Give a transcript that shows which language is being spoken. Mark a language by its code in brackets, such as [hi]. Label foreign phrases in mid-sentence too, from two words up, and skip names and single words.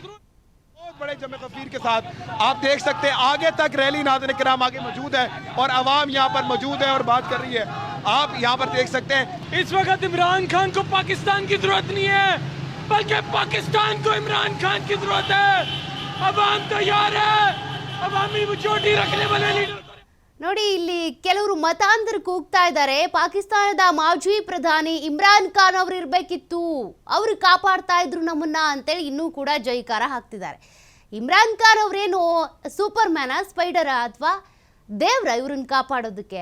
[ur] بہت بڑے جم غفیر کے ساتھ آپ دیکھ سکتے ہیں آگے تک ریلی ناظرین کرام آگے موجود ہے اور عوام یہاں پر موجود ہے اور بات کر رہی ہے. آپ یہاں پر دیکھ سکتے ہیں اس وقت عمران خان کو پاکستان کی ضرورت نہیں ہے، بلکہ پاکستان کو عمران خان کی ضرورت ہے. عوام تیار ہے، عوامی وجودی رکھنے والے لیڈر. [kn] ನೋಡಿ, ಇಲ್ಲಿ ಕೆಲವರು ಮತಾಂತರ ಕೂಗ್ತಾ ಇದ್ದಾರೆ. ಪಾಕಿಸ್ತಾನದ ಮಾಜಿ ಪ್ರಧಾನಿ ಇಮ್ರಾನ್ ಖಾನ್ ಅವರು ಇರಬೇಕಿತ್ತು, ಅವರು ಕಾಪಾಡ್ತಾ ಇದ್ರು ನಮ್ಮನ್ನ ಅಂತೇಳಿ ಇನ್ನೂ ಕೂಡ ಜೈಕಾರ ಹಾಕ್ತಿದ್ದಾರೆ. ಇಮ್ರಾನ್ ಖಾನ್ ಅವರೇನು ಸೂಪರ್ ಮ್ಯಾನ, ಸ್ಪೈಡರ ಅಥವಾ ದೇವ್ರ ಇವ್ರನ್ನ ಕಾಪಾಡೋದಕ್ಕೆ?